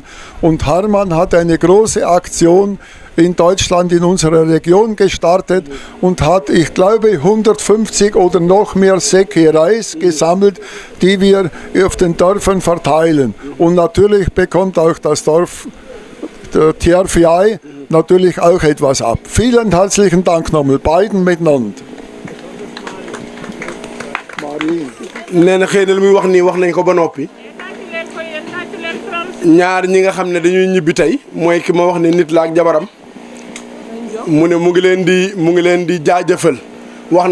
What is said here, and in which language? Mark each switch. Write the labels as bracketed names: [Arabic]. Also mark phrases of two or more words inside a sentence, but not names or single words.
[German] Und Hermann hat eine große Aktion in Deutschland, in unserer Region gestartet und hat, ich glaube, 150 oder noch mehr Säcke Reis gesammelt, die wir auf den Dörfern verteilen. Und natürlich bekommt auch das Dorf, der TRVI, natürlich auch etwas ab. Vielen herzlichen Dank nochmal, beiden miteinander. [Wolof] nee na xëy na li muy wax nii wax nañ ko ba noppi ñaar ñi nga xam ne dañuy ñibbi tey mooy ki ma wax ne nit la ak jabaram mu ne mu ngi leen di jaajëfal wax